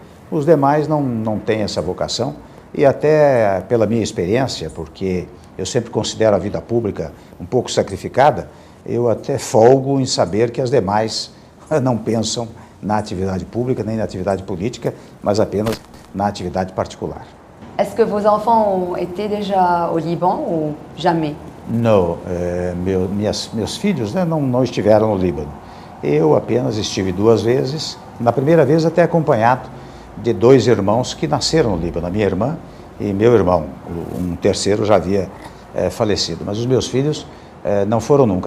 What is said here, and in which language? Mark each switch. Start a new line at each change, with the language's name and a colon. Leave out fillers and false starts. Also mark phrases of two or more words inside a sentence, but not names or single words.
Portuguese: Os demais não têm essa vocação e até pela minha experiência, porque eu sempre considero a vida pública um pouco sacrificada, eu até folgo em saber que as demais não pensam na atividade pública, nem na atividade política, mas apenas na atividade particular.
French: Est-ce que vos enfants ont été déjà au Liban ou jamais?
Portuguese: Não, meus filhos, né, não estiveram no Líbano. Eu apenas estive 2 vezes, na primeira vez até acompanhado de 2 irmãos que nasceram no Líbano, a minha irmã e meu irmão. Um terceiro já havia falecido, mas os meus filhos não foram nunca.